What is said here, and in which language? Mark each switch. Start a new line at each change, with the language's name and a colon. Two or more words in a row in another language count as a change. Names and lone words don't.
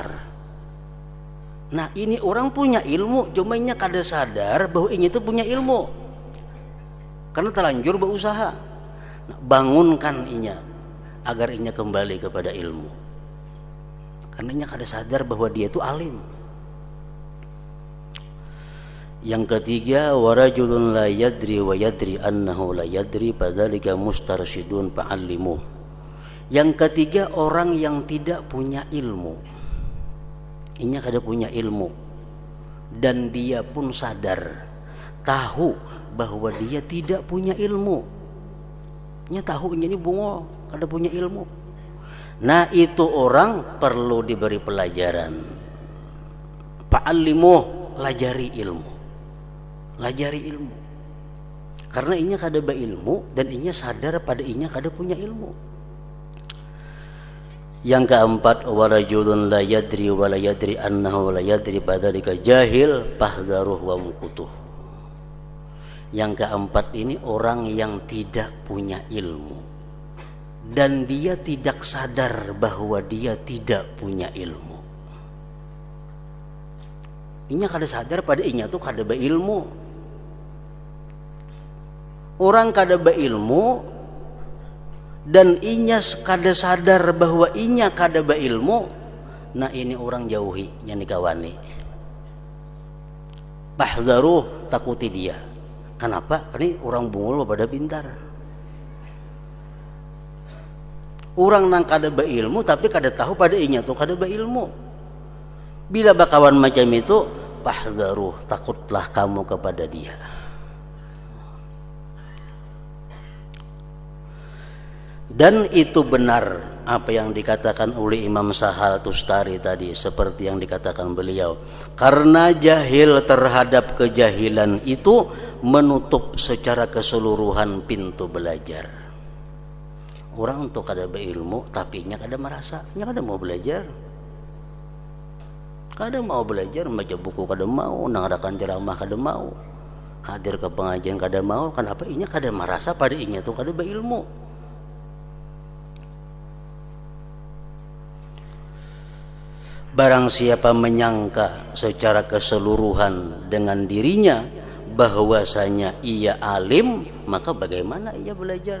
Indonesian: Nah, ini orang punya ilmu, cuma
Banjar: inya kada sadar
Indonesian: bahwa inya itu punya ilmu karena terlanjur berusaha. Nah, bangunkan inya agar inya kembali kepada ilmu, karena
Banjar: inya kada sadar
Indonesian: bahwa dia itu alim. Yang ketiga,
Arabic: ورجل لا يدري ويدري أنه لا يدري فذلك مسترشد فعلموه.
Indonesian: Yang ketiga, orang yang tidak punya ilmu.
Banjar: Inya kada
Indonesian: punya ilmu dan dia pun sadar, tahu bahwa dia tidak punya ilmu.
Banjar: Inya tahu inya ini bungo, kada punya ilmu.
Indonesian: Nah, itu orang perlu diberi pelajaran.
Banjar: Fa'allimuh, lajari ilmu. Lajari ilmu, karena inya kada beilmu dan inya sadar pada inya kada punya ilmu.
Indonesian: Yang keempat,
Arabic: ورجل لا يدري ولا يدري أنه لا يدري فذلك جاهل فاحذروه وامقتوه.
Indonesian: Yang keempat ini orang yang tidak punya ilmu dan dia tidak sadar bahwa dia tidak punya ilmu.
Banjar: Inya kada sadar pada inya tuh kada beilmu. Orang kada beilmu dan inya kada sadar bahwa inya kada beilmu.
Indonesian: Nah, ini orang jauhi, yang dikawani. Bahzaruh, takuti dia. Kenapa?
Banjar: Ini orang bungul pada pintar. Orang nang kada beilmu tapi kada tahu pada inya tuh kada beilmu. Bila bakawan macam itu, bahzaruh,
Indonesian: takutlah kamu kepada dia. Dan itu benar apa yang dikatakan oleh Imam Sahal Tustari tadi, seperti yang dikatakan beliau. Karena jahil terhadap kejahilan itu menutup secara keseluruhan pintu belajar.
Banjar: Orang untuk kada berilmu tapi nya kada merasa, nya kada mau belajar. Kada mau belajar, baca buku kada mau, nangadakan ceramah kada mau, hadir ke pengajian kada mau.
Indonesian: Kenapa?
Banjar: Inya kada merasa pada inya tuh kada berilmu.
Indonesian: Barang siapa menyangka secara keseluruhan dengan dirinya bahwasanya ia alim, maka bagaimana ia belajar?